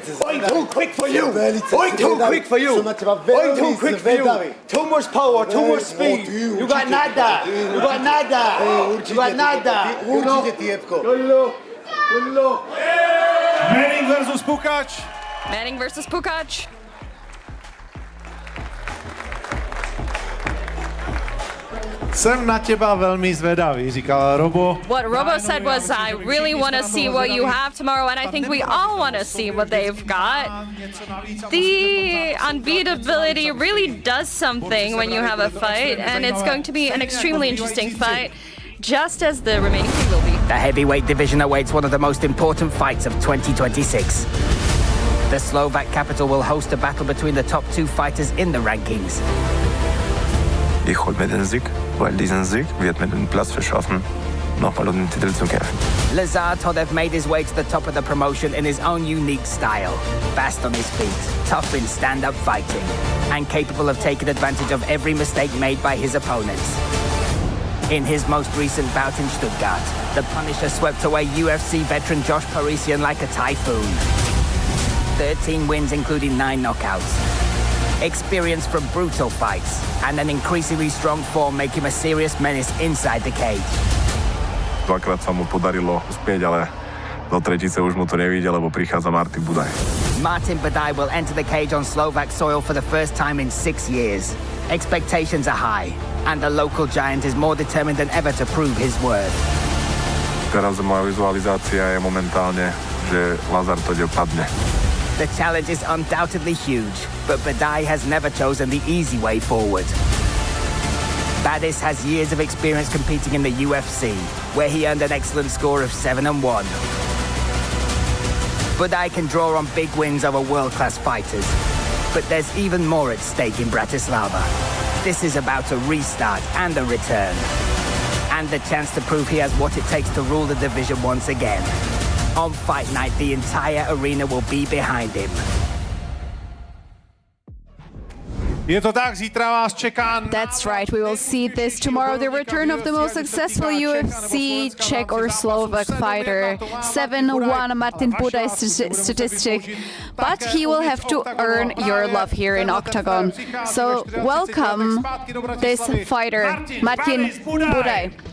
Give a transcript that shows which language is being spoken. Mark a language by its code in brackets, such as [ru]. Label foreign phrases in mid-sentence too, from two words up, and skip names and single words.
[en] I'm too quick for you. I'm too quick for you. I'm too quick for you. Too much power, too much speed. You got nada. You got nada. You got nada. Good look. Good look. Manning versus Pukac. Manning versus Pukac. [cs] Jsem na těba velmi zvedavý, říkal Robo. [en] What Robo said was, I really want to see what you have tomorrow, and I think we all want to see what they've got. The unbeatability really does something when you have a fight, and it's going to be an extremely interesting fight, just as the remaining three will be. The heavyweight division awaits one of the most important fights of 2026. The Slovak capital will host a battle between the top 2 fighters in the rankings. [de] Ich hol mir den Sieg, weil diesen Sieg wird mir den Platz verschaffen, nochmal den Titel zu kämpfen. [en] Lazar Todev made his way to the top of the promotion in his own unique style. Fast on his feet, tough in stand-up fighting, and capable of taking advantage of every mistake made by his opponents. In his most recent bout in Stuttgart, the Punisher swept away UFC veteran Josh Parisian like a typhoon. 13 wins, including 9 knockouts. Experience from brutal fights, and an increasingly strong form make him a serious menace inside the cage. [sk] Dvakrát sa mu podarilo uspieť, ale do tretice už mu to nevíde, lebo prichádza Martin Budaj. [en] Martin Budaj will enter the cage on Slovak soil for the first time in 6 years. Expectations are high, and the local giant is more determined than ever to prove his worth. [sk] Teraz moja vizualizácia je momentálne, že Lazar Todev padne. [en] The challenge is undoubtedly huge, but Budaj has never chosen the easy way forward. Badis has years of experience competing in the UFC, where he earned an excellent score of 7-1. Budaj can draw on big wins over world-class fighters, but there's even more at stake in Bratislava. This is about a restart and a return, and the chance to prove he has what it takes to rule the division once again. On fight night, the entire arena will be behind him. [cs] Je to tak, zítra vás čeká. [en] That's right, we will see this tomorrow, the return of the most successful UFC Czech or Slovak fighter. 7-1 Martin Budaj statistic, but he will have to earn your love here in Octagon. So welcome this fighter, Martin Budaj.